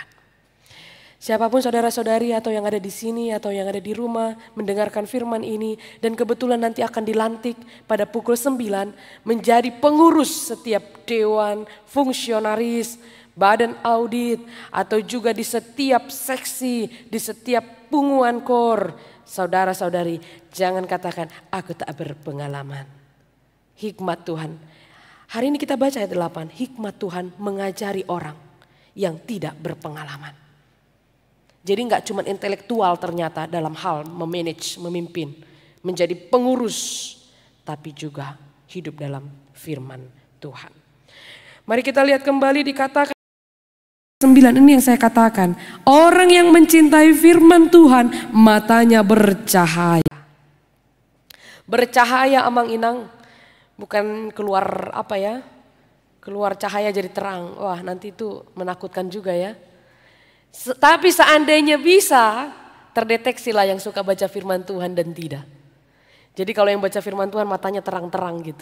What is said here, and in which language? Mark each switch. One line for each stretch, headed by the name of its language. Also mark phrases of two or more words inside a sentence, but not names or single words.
Indonesian: Siapapun saudara-saudari atau yang ada di sini atau yang ada di rumah mendengarkan firman ini dan kebetulan nanti akan dilantik pada pukul 9 menjadi pengurus setiap dewan, fungsionaris, badan audit atau juga di setiap seksi, di setiap
Batak Toba: punguan kor.
Indonesian: Saudara-saudari, jangan katakan aku tak berpengalaman. Hikmat Tuhan. Hari ini kita baca ayat 8, hikmat Tuhan mengajari orang yang tidak berpengalaman. Jadi nggak cuma intelektual ternyata dalam hal memanage, memimpin, menjadi pengurus, tapi juga hidup dalam firman Tuhan. Mari kita lihat kembali dikatakan 9 ini yang saya katakan. Orang yang mencintai firman Tuhan matanya bercahaya. Bercahaya
Batak Toba: amang inang,
Indonesian: bukan keluar apa ya, keluar cahaya jadi terang. Wah nanti itu menakutkan juga ya. Tapi seandainya bisa, terdeteksilah yang suka baca firman Tuhan dan tidak. Jadi kalau yang baca firman Tuhan matanya terang-terang gitu.